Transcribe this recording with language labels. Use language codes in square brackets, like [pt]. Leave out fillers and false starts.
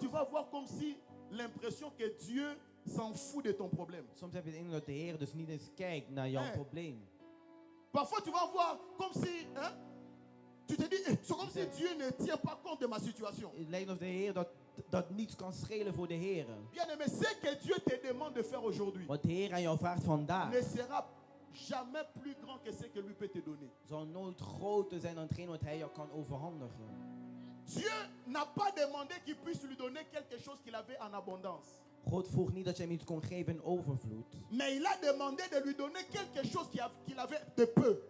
[fr] tu vas voir comme si l'impression que Dieu s'en fout de ton problème. [nl] Soms heb je de indruk dat de Heer dus niet eens kijkt naar jouw Hey. probleem. [fr] Parfois, tu vas voir comme si, hein, tu te dis, c'est comme si Dieu ne tient pas compte de ma situation. [nl] Het lijkt of de Heer dat niets kan schelen voor de Heer. [fr] Bien aimé, ce que Dieu te demande de faire aujourd'hui [nl] Wat de Heer aan jou vraagt vandaag, [fr] ne sera jamais plus grand que ce que lui peut te donner. [nl] zal nooit groter zijn dan hetgeen wat Hij jou kan overhandigen. [fr] Dieu n'a pas demandé qu'il puisse lui donner quelque chose qu'il avait en abondance. [nl] God vroeg niet dat je hem iets kon geven in overvloed. [fr] Mais il a demandé de lui donner quelque chose qu'il avait de peu.